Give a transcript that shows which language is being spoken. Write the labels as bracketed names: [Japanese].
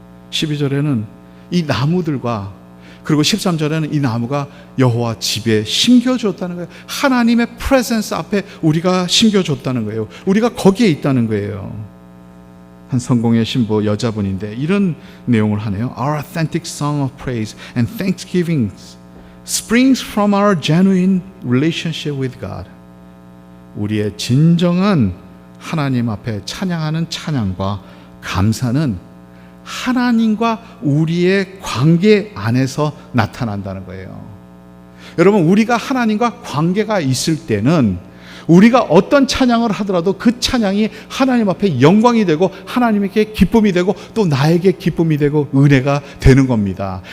[Korean] 12절에는 이 나무들과 그리고 13절에는 이 나무가 여호와 집에 심겨졌다는 거예요. 하나님의 프레젠스 앞에 우리가 심겨졌다는 거예요. 우리가 거기에 있다는 거예요. 한 성공의 신부 여자분인데 이런 내용을 하네요. [English] Our authentic song of praise and thanksgiving springs from our genuine relationship with God. [Korean] 우리의 진정한 하나님 앞에 찬양하는 찬양과 감사는 하나님과 우리의 관계 안에서 나타난다는 거예요. 여러분, 우리가 하나님과 관계가 있을 때는 우리가 어떤 찬양을 하더라도 그 찬양이 하나님 앞에 영광이 되고 하나님에게 기쁨이 되고 또 나에게 기쁨이 되고 은혜가 되는 겁니다.